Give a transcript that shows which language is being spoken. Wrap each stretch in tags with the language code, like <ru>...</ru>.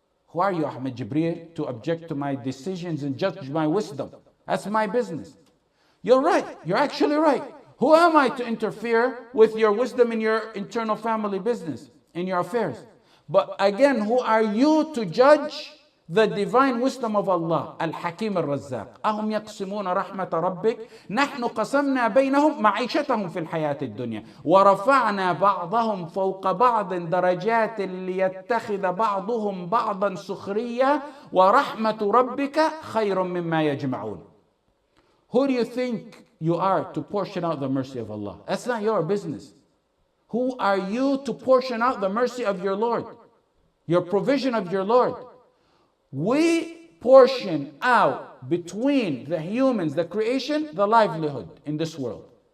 <en>Who are you, Ahmad Jibrīl, to object to my decisions and judge my wisdom? That's my business. You're right. You're actually right. Who am I to interfere with your wisdom in your internal family business, in your affairs? But again, who are you to judge the divine wisdom of Allah? Al-Hakeem Ar-Razzaaq.</en> <ar>أهم يقسمون رحمة ربك نحن قسمنا بينهم معيشتهم في الحياة الدنيا ورفعنا بعضهم فوق بعض درجات ليتخذ بعضهم بعضا سخريا ورحمة ربك خير مما يجمعون.</ar> <en>Who do you think you are to portion out the mercy of Allah? That's not your business. Who are you to portion out the mercy of your Lord? Your provision of your Lord. We portion out between the humans, the creation, the livelihood in this world.</en>